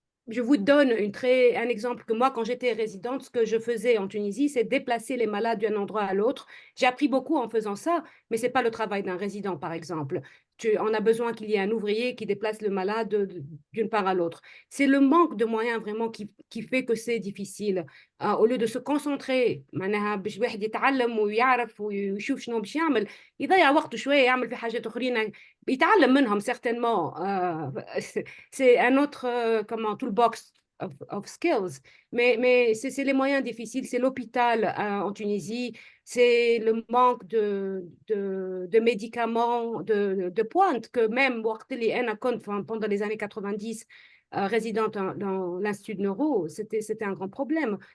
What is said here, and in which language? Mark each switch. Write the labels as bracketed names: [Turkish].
[French] Je vous donne un exemple que moi, quand j'étais résidente, ce que je faisais en Tunisie, c'est déplacer les malades d'un endroit à l'autre. J'ai appris beaucoup en faisant ça, mais ce n'est pas le travail d'un résident, par exemple. On a besoin qu'il y ait un ouvrier qui déplace le malade d'une part à l'autre. C'est le manque de moyens vraiment qui fait que c'est difficile. Au lieu de se concentrer, [Arabic] معناها باش واحد يتعلم ويعرف ويشوف شنو باش يعمل، يضيع وقته شوية يعمل في حاجات أخرين يتعلم منهم [French] certainement. C'est un autre toolbox [English] of skills. [French] Mais c'est les moyens difficiles, c'est l'hôpital en Tunisie, c'est le manque de médicaments de pointe que même pendant les années 90, résidant dans l'Institut de Neuro, c'était un grand problème.